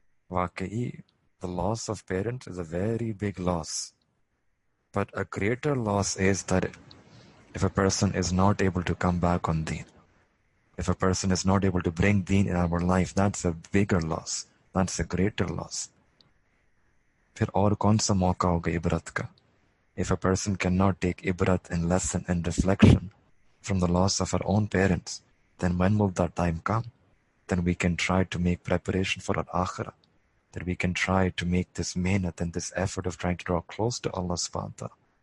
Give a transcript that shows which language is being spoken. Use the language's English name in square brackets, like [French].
[English] Waqai, the loss of parents is a very big loss. But a greater loss is that if a person is not able to come back on deen, if a person is not able to bring deen in our life, that's a bigger loss. That's a greater loss. [Hindi] फिर और कौन सा मौका होगा इबरत का? [English] If a person cannot take ibrat and lesson and reflection from the loss of our own parents, then when will that time come? Then we can try to make preparation for our akhirah. That we can try to make this mehnat and this effort of trying to draw close to Allah subhanahu wa ta'ala.